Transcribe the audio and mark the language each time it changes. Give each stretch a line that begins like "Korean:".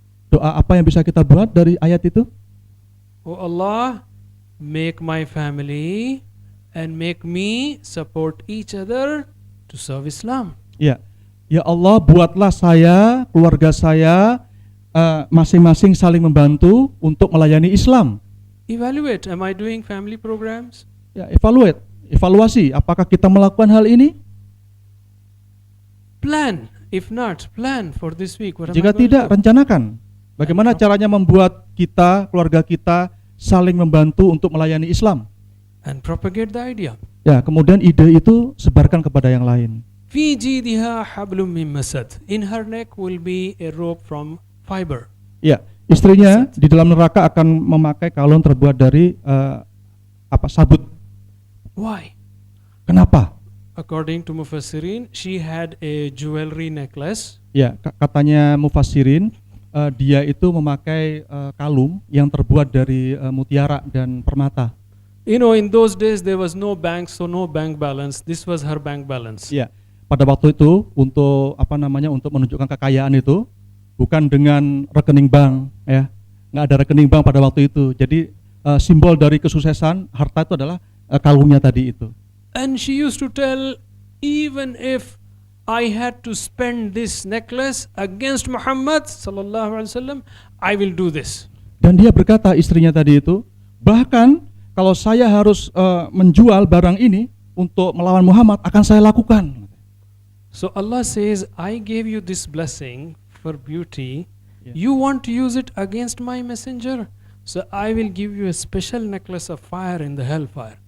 Indonesian: Doa apa yang bisa kita buat dari ayat itu?
English: Oh Allah, make my family and make me support each other to serve Islam.
Indonesian: Ya, ya Allah, buatlah saya, keluarga saya, masing-masing saling membantu untuk melayani Islam.
English: Evaluate, am I doing family programs?
Indonesian: Ya, evaluasi, apakah kita melakukan hal ini?
English: Plan, if not, plan for this week. What am
Indonesian: Jika
English: I going
Indonesian: tidak,
English: to do?
Indonesian: rencanakan. Bagaimana caranya membuat kita, keluarga kita, saling membantu untuk melayani Islam.
English: And propagate the idea.
Indonesian: Ya, kemudian ide itu sebarkan kepada yang lain.
Arabic: في جيدها حبل من مسد.
English: In her neck will be a rope from fiber.
Indonesian: Ya, istrinya di dalam neraka akan memakai kalung terbuat dari sabut.
English: Why?
Indonesian: Kenapa?
English: According to Mufassirin, she had a jewelry necklace.
Indonesian: Ya, katanya mufassirin, dia itu memakai kalung yang terbuat dari mutiara dan permata.
English: You know, in those days there was no bank, so no bank balance. This was her bank balance.
Indonesian: Ya, pada waktu itu untuk untuk menunjukkan kekayaan itu bukan dengan rekening bank, ya, nggak ada rekening bank pada waktu itu. Jadi simbol dari kesuksesan harta itu adalah kalungnya tadi itu.
English: And she used to tell, even if I had to spend this necklace against Muhammad sallallahu alaihi wasallam, I will do this.
Indonesian: Dan dia berkata, istrinya tadi itu, bahkan kalau saya harus menjual barang ini untuk melawan Muhammad, akan saya lakukan.
English: So Allah says, I gave you this blessing for beauty. Yeah. You want to use it against my messenger? So I will give you a special necklace of fire in the hellfire.